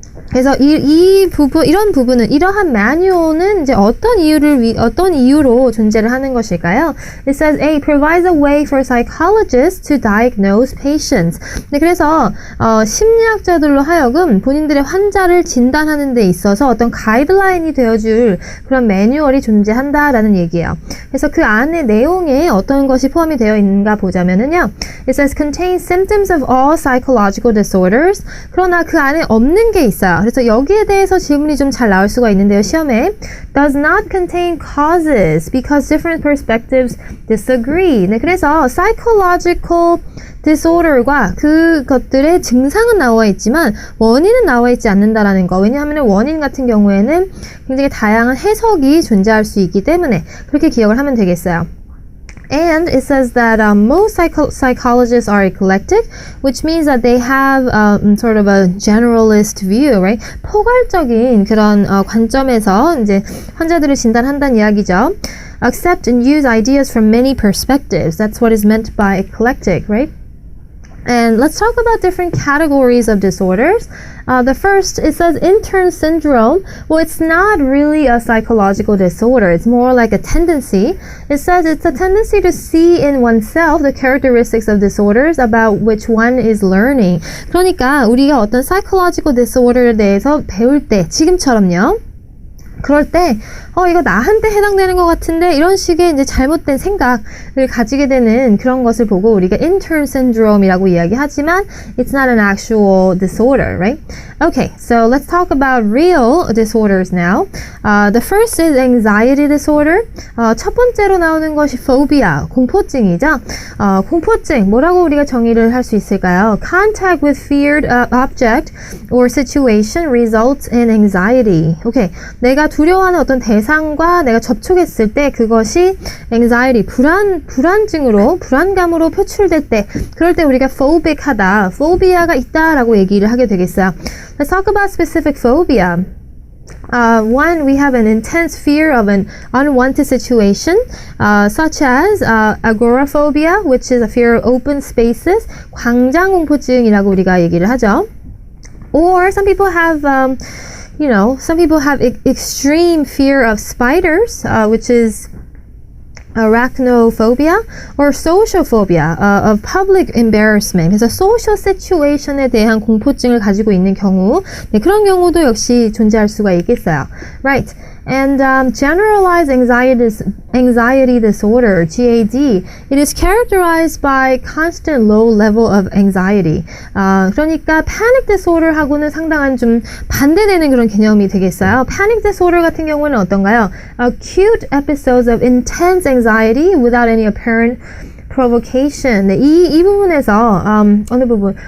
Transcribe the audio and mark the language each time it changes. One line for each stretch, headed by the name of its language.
Korean: 그래서 이런 부분은 이러한 매뉴얼은 이제 어떤 이유로 존재를 하는 것일까요?
English: It says A provides a way for psychologists to diagnose patients.
Korean: 네, 그래서 심리학자들로 하여금 본인들의 환자를 진단하는 데 있어서 어떤 가이드라인이 되어줄 그런 매뉴얼이 존재한다라는 얘기예요. 그래서 그 안에 내용에 어떤 것이 포함이 되어 있는가 보자면은요.
English: It says contains symptoms of all psychological disorders.
Korean: 그러나 그 안에 없는 게 있어요. 그래서 여기에 대해서 질문이 좀 잘 나올 수가 있는데요. 시험에
English: does not contain causes because different perspectives disagree.
Korean: 네, 그래서 psychological disorder과 그것들의 증상은 나와 있지만 원인은 나와 있지 않는다라는 거. 왜냐하면 원인 같은 경우에는 굉장히 다양한 해석이 존재할 수 있기 때문에 그렇게 기억을 하면 되겠어요.
English: And it says that most psychologists are eclectic, which means that they have sort of a generalist view, right?
Korean: 포괄적인 그런 관점에서 이제 환자들을 진단한다는 이야기죠.
English: Accept and use ideas from many perspectives. That's what is meant by eclectic, right? And let's talk about different categories of disorders. The first, it says intern syndrome. Well, it's not really a psychological disorder. It's more like a tendency. It says it's a tendency to see in oneself the characteristics of disorders about which one is learning.
Korean: 그러니까 우리가 어떤 psychological disorder에 대해서 배울 때, 지금처럼요. 그럴 때 이거 나한테 해당되는 것 같은데 이런 식의 이제 잘못된 생각을 가지게 되는 그런 것을 보고 우리가 intern syndrome이라고 이야기하지만
English: it's not an actual disorder, right? Okay, so let's talk about real disorders now. The first is anxiety disorder.
Korean: 첫 번째로 나오는 것이 phobia, 공포증이죠. 공포증, 뭐라고 우리가 정의를 할 수 있을까요?
English: Contact with feared object or situation results in anxiety.
Korean: Okay, 내가 두려워하는 어떤 대상과 내가 접촉했을 때 그것이 anxiety, 불안증으로, 불안감으로 표출될 때 그럴 때 우리가 phobic하다, phobia가 있다라고 얘기를 하게 되겠어요.
English: Let's talk about specific phobia. One, we have an intense fear of an unwanted situation, such as agoraphobia, which is a fear of open spaces,
Korean: 광장공포증이라고 우리가 얘기를 하죠.
English: Or some people have, some people have extreme fear of spiders, which is arachnophobia or social phobia of public embarrassment.
Korean: 그래서 social situation에 대한 공포증을 가지고 있는 경우, 네, 그런 경우도 역시 존재할 수가 있겠어요.
English: Right. And generalized anxiety disorder, GAD, it is characterized by constant low level of anxiety.
Korean: 그러니까 panic disorder하고는 상당한 좀 반대되는 그런 개념이 되겠어요. Panic disorder 같은 경우는 어떤가요?
English: Acute episodes of intense anxiety without any apparent provocation.
Korean: 네, 이 부분에서 어느 부분?